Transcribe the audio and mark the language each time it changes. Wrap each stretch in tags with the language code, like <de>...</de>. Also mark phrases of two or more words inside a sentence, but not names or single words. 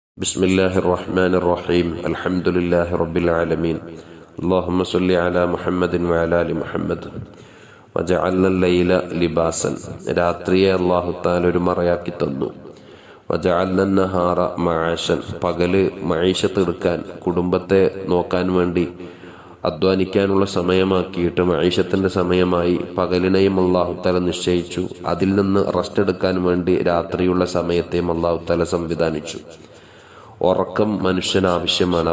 <ar>بسم الله الرحمن الرحيم الحمد لله رب العالمين اللهم صل على محمد وعلى آل محمد وجعلنا الليل لباسا</ar> <ml>രാത്രിയെ അല്ലാഹു തആല ഒരു മറയാക്കി തന്നു.</ml> <ar>وجعلنا النهار معاشا</ar> <ml>പകല് മഈശത്ത് എടുക്കാൻ കുടുംബത്തെ നോക്കാൻ വേണ്ടി അധ്വാനിക്കാനുള്ള സമയമാക്കിയിട്ട് മഈശത്തിന്റെ സമയമായി പകലിനെയും</ml> <ar>الله تعالى</ar> <ml>നിശ്ചയിച്ചു. അതിൽ നിന്ന് റെസ്റ്റ് എടുക്കാൻ വേണ്ടി രാത്രിയുള്ള സമയത്തെയും</ml> <ar>الله تعالى</ar> <ml>സംവിധാനിച്ചു. ഉറക്കം മനുഷ്യന് ആവശ്യമാണ്.</ml>